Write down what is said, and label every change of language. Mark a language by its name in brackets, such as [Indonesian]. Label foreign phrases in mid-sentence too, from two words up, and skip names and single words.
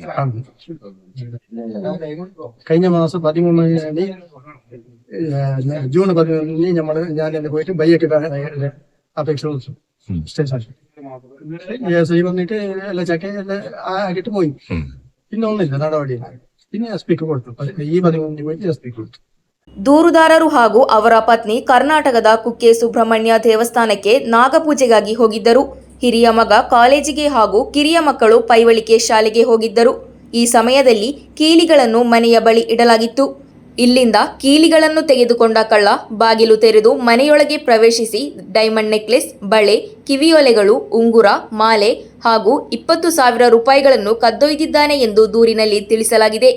[Malayalam] കഴിഞ്ഞ മാസം 13 ജൂൺ 11 ഞാൻ എന്നെ പോയിട്ട് ബയ്യൊക്കെ അപേക്ഷ കൊടുത്തു സ്റ്റേഷൻ. SI വന്നിട്ട് എല്ലാം ചെക്ക് ആക്കിയിട്ട് പോയി. പിന്നെ ഒന്നില്ല, നടപടിയില്ല. പിന്നെ SP-ക്ക് കൊടുത്തു. ഈ 13 പോയിട്ട് SP-ക്ക് കൊടുത്തു. [Kannada] ದೂರುದಾರರು ಹಾಗೂ ಅವರ ಪತ್ನಿ ಕರ್ನಾಟಕದ ಕುಕ್ಕೆ ಸುಬ್ರಹ್ಮಣ್ಯ ದೇವಸ್ಥಾನಕ್ಕೆ ನಾಗಪೂಜೆಗಾಗಿ ಹೋಗಿದ್ದರು. ಹಿರಿಯ ಮಗ ಕಾಲೇಜಿಗೆ ಹಾಗೂ ಕಿರಿಯ ಮಕ್ಕಳು ಪೈವಳಿಕೆ ಶಾಲೆಗೆ ಹೋಗಿದ್ದರು. ಈ ಸಮಯದಲ್ಲಿ ಕೀಲಿಗಳನ್ನು ಮನೆಯ ಬಳಿ ಇಡಲಾಗಿತ್ತು. ಇಲ್ಲಿಂದ ಕೀಲಿಗಳನ್ನು ತೆಗೆದುಕೊಂಡ ಕಳ್ಳ ಬಾಗಿಲು ತೆರೆದು ಮನೆಯೊಳಗೆ ಪ್ರವೇಶಿಸಿ ಡೈಮಂಡ್ ನೆಕ್ಲೆಸ್, ಬಳೆ, ಕಿವಿಯೊಲೆಗಳು, ಉಂಗುರ, ಮಾಲೆ ಹಾಗೂ 20,000 ರೂಪಾಯಿಗಳನ್ನು ಕದ್ದೊಯ್ದಿದ್ದಾನೆ ಎಂದು ದೂರಿನಲ್ಲಿ ತಿಳಿಸಲಾಗಿದೆ.